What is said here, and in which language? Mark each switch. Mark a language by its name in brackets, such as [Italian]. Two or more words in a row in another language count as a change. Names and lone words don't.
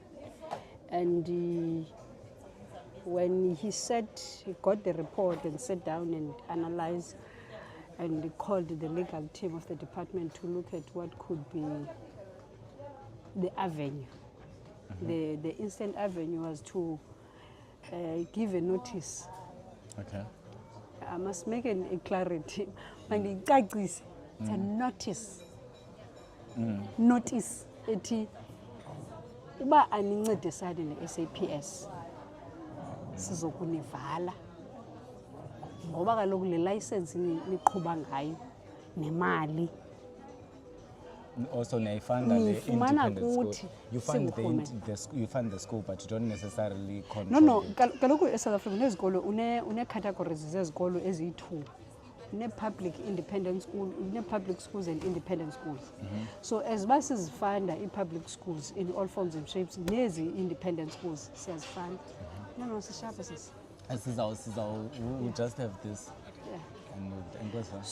[English] And when he got the report and sat down and analyzed, and he called the legal team of the department to look at what could be the avenue. The instant avenue was to give a notice. Okay. I must make a clarity. It's a notice. Notice. [Xhosa] Eti uba anincedisani ne-SAPS sizokunivala ngoba kaloku le license niqhuba ngayo nemali [English] Also, you fund the independent school. You fund you fund the school, but you don't necessarily control. No. [Xhosa] Kaloku eSouth Africa unezikolo une categories zezikolo eziyi-2. [English] Une-public independent school, une-public schools and independent schools. So as much as fund i-public schools in all forms and shapes, nezi independent schools siyazifanda. [Xhosa] No, sisharp sis. [English] We just have this. Yeah. And what's that?